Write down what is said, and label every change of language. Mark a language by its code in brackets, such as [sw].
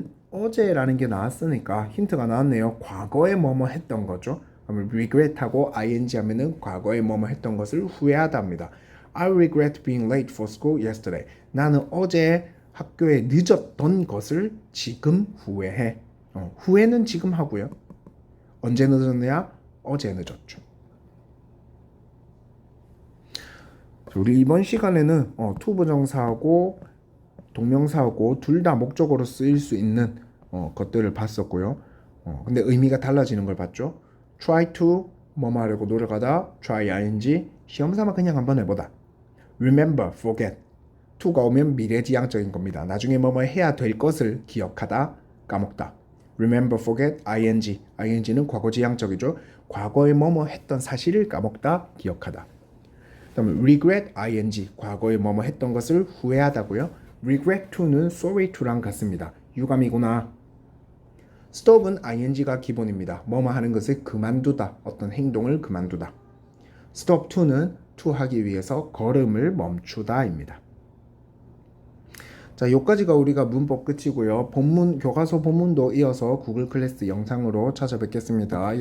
[ko] 어제라는 게 나왔으니까 힌트가 나왔네요. 과거에 뭐뭐 했던 거죠. 그러면 regret하고 ing 하면은 과거에 뭐뭐 했던 것을 후회하다입니다. [en] I regret being late for school yesterday. [ko] 나는 어제 학교에 늦었던 것을 지금 후회해. 후회는 지금 하고요. 언제 늦었냐? 어제 늦었죠. 우리 이번 시간에는 투부정사하고 동명사하고 둘 다 목적어로 쓰일 수 있는 것들을 봤었고요. 근데 의미가 달라지는 걸 봤죠. try to 뭐뭐 하려고 노력하다, try ing, 시험삼아 그냥 한번 해보다. remember, forget. to가 오면 미래지향적인 겁니다. 나중에 뭐뭐 해야 될 것을 기억하다, 까먹다. remember, forget, ing는 과거지향적이죠. 과거에 뭐뭐 했던 사실을 까먹다, 기억하다. 그다음에 regret, 과거에 뭐뭐 했던 것을 후회하다고요. regret to는 sorry to랑 같습니다. 유감이구나. stop은 ing가 기본입니다. 뭐뭐 하는 것을 그만두다, 어떤 행동을 그만두다. stop to는 to 하기 위해서 걸음을 멈추다입니다. 자, 여기까지가 우리가 문법 끝이고요. 교과서 본문도 이어서 구글 클래스 영상으로 찾아뵙겠습니다.